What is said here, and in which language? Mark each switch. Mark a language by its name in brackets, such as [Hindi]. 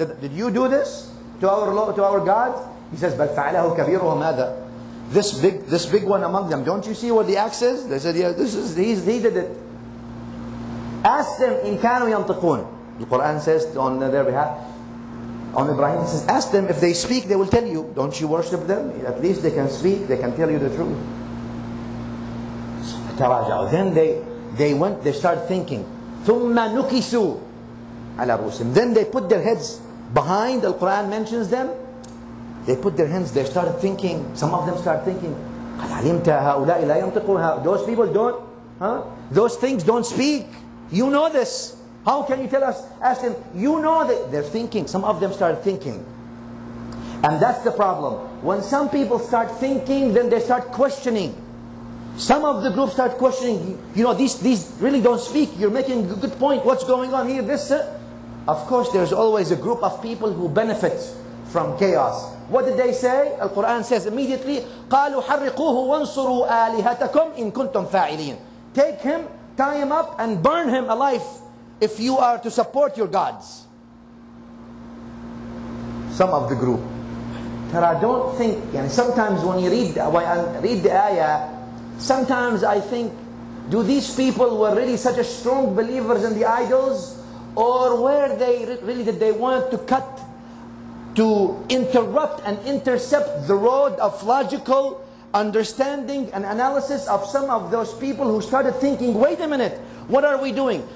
[English] Did you do this to our gods? He says [Arabic] بل فعله كبيرهم هذا. [English] This big one among them. Don't you see what the axe is? They said, yeah, he did it. Ask them, in [Arabic] كانوا ينطقون. [English] The Quran says on their behalf, on Ibrahim, it says, ask them if they speak, they will tell you. Don't you worship them? At least they can speak, they can tell you the truth. Then they start thinking. [Arabic] ثم نكسوا على رؤوسهم. [English] Then they put their heads behind. The Quran mentions them. They put their hands. They started thinking. Some of them start thinking. [Arabic] قد علمت هؤلاء لا ينطقون. [English] Those people don't. Those things don't speak. You know this. How can you tell us? Ask them. You know that they're thinking. Some of them start thinking. And that's the problem. When some people start thinking, then they start questioning. Some of the group start questioning. You know, these really don't speak. You're making a good point. What's going on here? This. Of course, there's always a group of people who benefit from chaos. What did they say? Al-Quran says immediately, [Arabic] قالوا حرقوه وانصروا آلهتكم إن كنتم فاعلين. [English] Take him, tie him up, and burn him alive if you are to support your gods. Some of the group. Tara, don't think. Sometimes when you read the ayah, sometimes I think, do these people were really such a strong believers in the idols, or were they really that they wanted to interrupt and intercept the road of logical understanding and analysis of some of those people who started thinking, wait a minute, what are we doing?